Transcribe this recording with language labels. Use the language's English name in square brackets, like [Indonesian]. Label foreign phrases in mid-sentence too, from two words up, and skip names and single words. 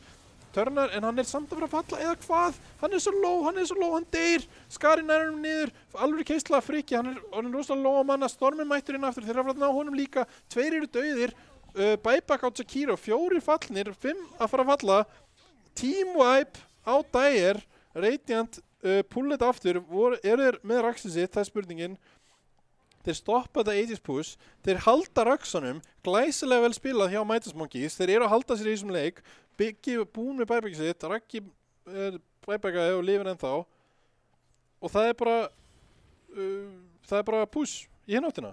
[Icelandic] Turnar, en hann er samt að fara að falla eða hvað? Hann er svo low, hann deyr. Skari nær honum niður, alveg keisla Friki, hann er rosalega low á manna, Stormin mættur inn aftur, þeir eru að fara að ná honum líka, 2 eru dauðir, buyback á Jakiro, 4 fallnir, 5 að fara að falla, [English] team wipe [Icelandic] á Dyer, Radiant, [English] pull it [Icelandic] aftur, eru þeir með raxið sitt, það er spurningin. Þeir stoppa þetta [English] Aegis push, [Icelandic] þeir halda Raxanum, glæsilega vel spilað hjá Mightiest Monkeys, þeir eru að halda sér í þessum leik, Biggi búinn með buybackið sitt, Raggi er buybackaði og lifir ennþá og það er bara push í hináttina.